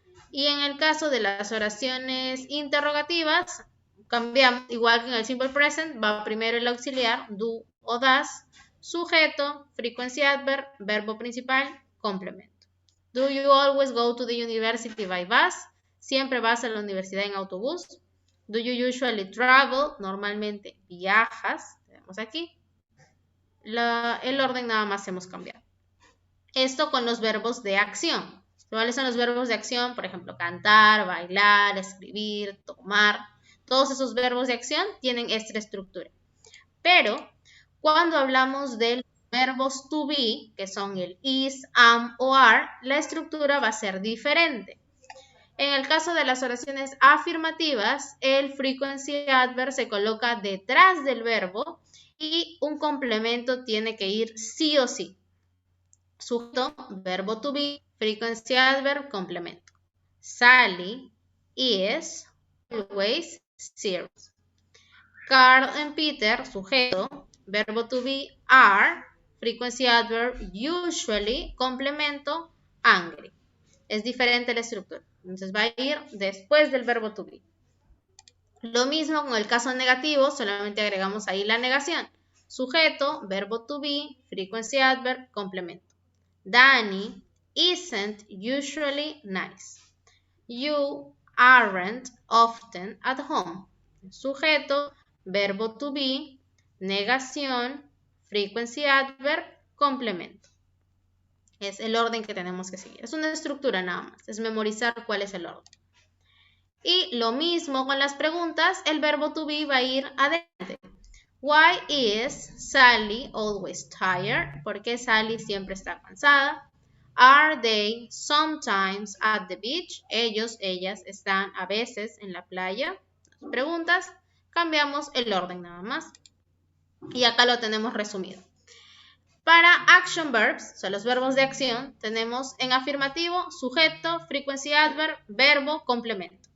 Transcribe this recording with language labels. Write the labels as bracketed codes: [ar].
[es] Y en el caso de las oraciones interrogativas, cambiamos, igual que en el simple present, va primero el auxiliar, do o does, sujeto, frequency adverb, verbo principal, complemento. [en] Do you always go to the university by bus? [es] Siempre vas a la universidad en autobús. [en] Do you usually travel? [es] Normalmente viajas. Tenemos aquí. El orden nada más hemos cambiado. Esto con los verbos de acción. ¿Cuáles son los verbos de acción? Por ejemplo, cantar, bailar, escribir, tomar. Todos esos verbos de acción tienen esta estructura. Pero cuando hablamos de los verbos to be, que son el is, am o are, la estructura va a ser diferente. En el caso de las oraciones afirmativas, el frequency adverb se coloca detrás del verbo y un complemento tiene que ir sí o sí. Sujeto, verbo to be, frequency adverb, complemento. [en] Sally is always serious. [es] Carl and Peter, sujeto, verbo to be, are, frequency adverb, usually, complemento, angry. Es diferente la estructura. Entonces va a ir después del verbo to be. Lo mismo con el caso negativo, solamente agregamos ahí la negación. Sujeto, verbo to be, frequency adverb, complemento. [en] Danny isn't usually nice. You aren't often at home. [es] Sujeto, verbo to be, negación, frequency adverb, complemento. Es el orden que tenemos que seguir. Es una estructura nada más. Es memorizar cuál es el orden. Y lo mismo con las preguntas. El verbo to be va a ir adelante. [en] Why is Sally always tired? [es] ¿Por qué Sally siempre está cansada? [en] Are they sometimes at the beach? [es] Ellos, ellas están a veces en la playa. Las preguntas. Cambiamos el orden nada más. Y acá lo tenemos resumido. Para action verbs, son los verbos de acción, tenemos en afirmativo, sujeto, frequency adverb, verbo, complemento.